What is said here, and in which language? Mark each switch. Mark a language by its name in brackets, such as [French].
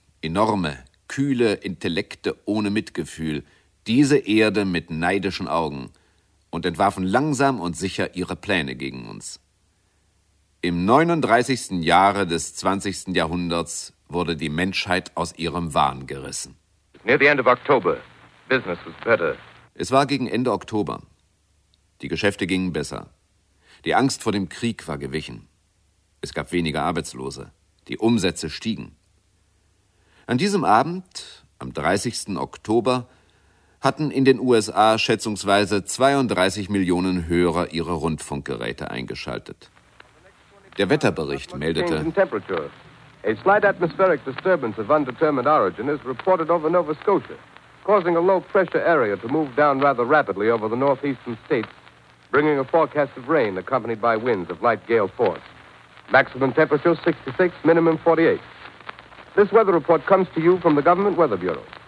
[German] Enorme, kühle Intellekte ohne Mitgefühl, diese Erde mit neidischen Augen und entwarfen langsam und sicher ihre Pläne gegen uns. Im 39. Jahre des 20. Jahrhunderts wurde die Menschheit aus ihrem Wahn gerissen. [English] Near the end of October, business was better. [German] Es war gegen Ende Oktober. Die Geschäfte gingen besser. Die Angst vor dem Krieg war gewichen. Es gab weniger Arbeitslose. Die Umsätze stiegen. An diesem Abend, am 30. Oktober, hatten in den USA schätzungsweise 32 Millionen Hörer ihre Rundfunkgeräte eingeschaltet. Der Wetterbericht meldete: [English] A slight atmospheric disturbance of undetermined origin is reported over Nova Scotia, causing a low pressure area to move down rather rapidly over the northeastern states, bringing a forecast of rain accompanied by winds of light gale force. Maximum temperature 66, minimum 48. This weather report comes to you from the Government Weather Bureau.